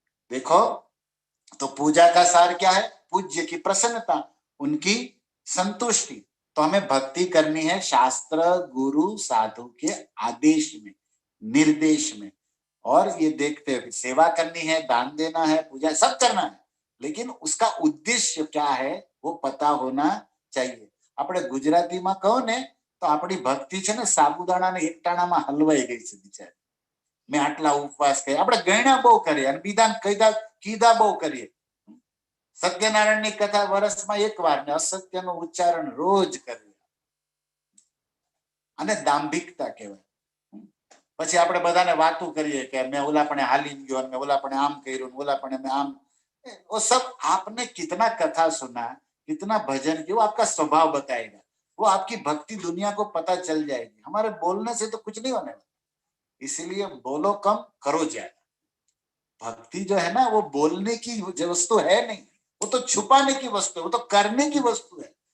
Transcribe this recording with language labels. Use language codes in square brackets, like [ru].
[hi] देखो, तो पूजा का सार क्या है? पूज्य की प्रसन्नता, उनकी संतुष्टि। तो हमें भक्ति करनी है शास्त्र गुरु साधु के आदेश में, निर्देश में, और ये देखते हुए सेवा करनी है, दान देना है, पूजा सब करना है, लेकिन उसका उद्देश्य क्या है वो पता होना चाहिए। [gu] આપણે ગુજરાતીમાં કહો ને તો આપણી ભક્તિ છે ને સાબુદાણાને એકટાણામાં હલવાઈ ગઈ છે બિચારી। મેં આટલા ઉપવાસ કર્યા, આપણે ગણ્યા બહુ કરીએ અને બીજાને કીધા બહુ કરીએ। સત્યનારાયણની કથા વર્ષમાં એકવાર ને અસત્યનું ઉચ્ચારણ રોજ કરવું અને દાંભિકતા કહેવાય. પછી આપણે બધાને વાતો કરીએ કે મેં ઓલા પણ હાલી ગયો, મેં ઓલા પણ આમ કર્યું, ઓલા પણ મેં આમ. [hi] वो सब आपने कितना कथा सुना, कितना भजन किया, वो आपका स्वभाव बताएगा, वो आपकी भक्ति दुनिया को पता चल जाएगी. हमारे बोलने से तो कुछ नहीं होने वाला, इसलिए बोलो कम करो ज्यादा. भक्ति जो है ना वो बोलने की वस्तु है नहीं, वो तो छुपाने की वस्तु है, वो तो करने की वस्तु है.